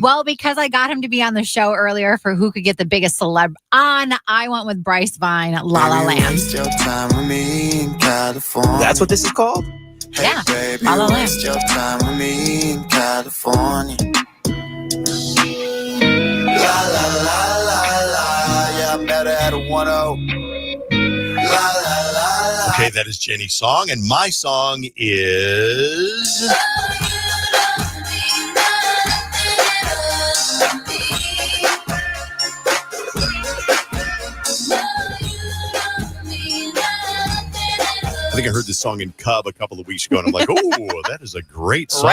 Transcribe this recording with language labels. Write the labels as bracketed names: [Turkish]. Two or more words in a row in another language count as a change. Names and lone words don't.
[English] Well, because I got him to be on the show earlier for who could get the biggest celeb on, I went with Bryce Vine, La La Land. That's what this is called? Yeah, La La Land. Your time with me in California. La la la la la. Yeah, I met her at a 1-0. La la la la. Okay, that is Jenny's song, and my song is... I think I heard this song in Cub a couple of weeks ago, and I'm like, oh, that is a great song.